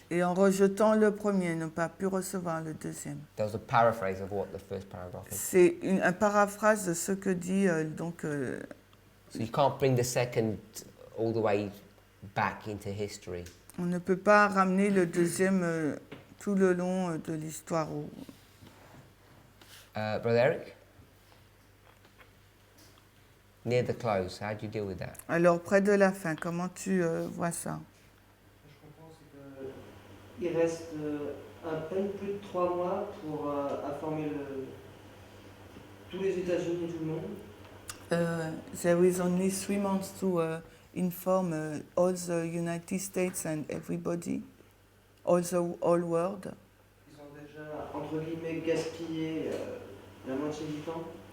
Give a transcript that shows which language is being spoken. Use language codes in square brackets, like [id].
[fr] Et en rejetant le premier, elles n'ont pas pu recevoir le deuxième. [en] That was a paraphrase of what the first paragraph is. [fr] C'est un paraphrase de ce que dit [en] So you can't bring the second all the way back into history. [fr] on ne peut pas ramener le deuxième tout le long de l'histoire. [en] Brother Eric? Near the close, how do you deal with that? [fr] Alors près de la fin, comment tu vois ça? Je comprends, c'est qu'il reste à peine plus de 3 mois pour informer tous les États-Unis et tout le monde. [en] There is only 3 months to inform all the United States and everybody, all world. [fr] Ils ont déjà, entre guillemets, gaspillé la moitié du temps.